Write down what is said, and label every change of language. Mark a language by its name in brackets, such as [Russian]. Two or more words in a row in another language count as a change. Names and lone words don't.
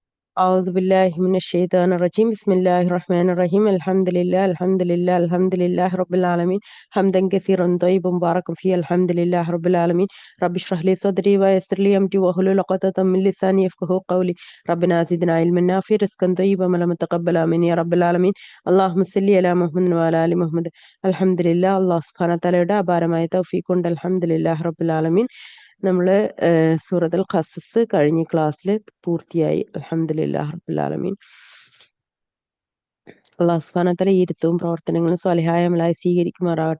[Arabic] أعوذ بالله من الشيطان الرجيم بسم الله الرحمن الرحيم الحمد لله الحمد لله الحمد لله رب العالمين حمدا كثيرا طيبا مباركا فيه الحمد لله رب العالمين رب اشرح لي صدري ويسر لي أمري واحلل عقدة من لساني يفقهوا قولي ربنا زدنا علما نافعا رزقا طيبا ولما تقبل آمين يا رب العالمين اللهم صل على محمد وعلى آل محمد الحمد لله [Malayalam] അള്ളാഹു സുബ്ഹാനഹു വ തആലയുടെ അപാരമായ തൗഫീഖ് കൊണ്ട് [Arabic] الحمد لله رب العالمين [Malayalam] നമ്മള് സൂറത്തുൽ ഖസസ് കഴിഞ്ഞ ക്ലാസ്സിൽ പൂർത്തിയായി [Arabic] الحمد لله رب العالمين. [Malayalam] അല്ലാഹു [Arabic] سبحانه وتعالى [Malayalam] ഈ ഇരുത്തവും പ്രവർത്തനങ്ങളും സ്വാലിഹായ അമലായി സ്വീകരിക്കുമാറാകട്ടെ.